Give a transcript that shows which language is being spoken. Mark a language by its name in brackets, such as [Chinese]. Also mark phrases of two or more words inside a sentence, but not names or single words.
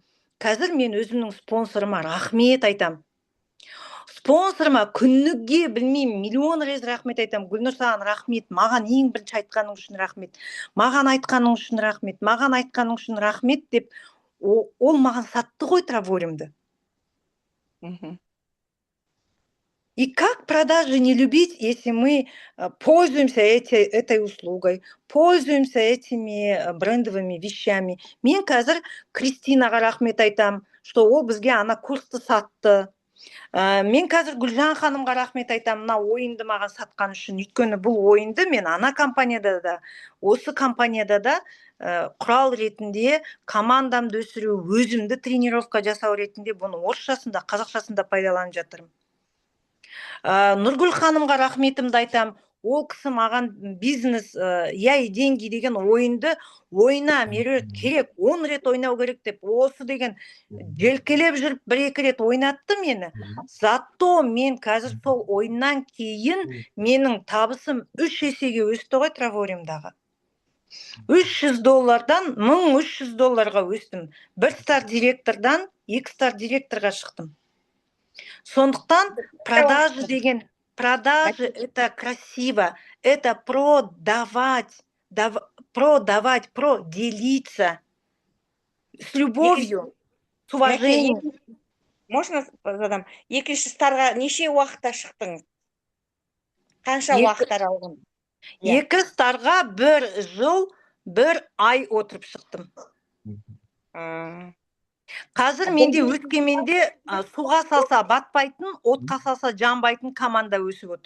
[Kazakh] Қазір мен өзімнің спонсорыма рахмет айтам. Спонсорыма күніге білмеймін, миллион рет рахмет айтам. Гүлнұр, саған рахмет, маған ең бірінші айтқаның үшін рахмет, маған айтқаның үшін рахмет, маған айтқаның үшін рахмет деп, ол маған сатты ғой Travorym'ді. [Russian] И как продажи не любить, если мы пользуемся этой услугой, пользуемся этими брендовыми вещами? [Kazakh] Мен қазір Кристинаға рахмет айтам, что ол бізге ана курсты сатты. Мен қазір Гүлжан ханымға рахмет айтам, мына ойынды маған сатқан үшін. Өйткені бұл ойынды мен ана компанияда да, осы компанияда да құрал ретінде командамды өсіру, өзімді тренировка жасау ретінде бұны орысшасында, қазақшасында пайдаланып жатырмын. Нұргүл ханымға рахметімді айтам. Ол кісі маған бизнес я и деньги деген ойынды ойна, мерет керек, 10 рет ойнау керек деп, осы деген желкелеп жүріп 1-2 рет ойнатты мені. Зато мен қазір сол ойыннан кейін менің табысым 3 есеге өсті ғой Travorym'дағы. $300-дан $1300-ға өстім. 1 стар директордан 2 стар директорға шықтым. [Russian] Сондықтан продажи это красиво, это продавать, делиться с любовью, с уважением. Можно задам? [Kazakh] Екінші старға неше уақытта шықтың? Қанша уақыт аралығын? 2 старға 1 жыл, 1 ай отырып шықтым. Қазір менде Өскеменде суға салса батпайтын, отқа салса жанбайтын команда өсіп отыр.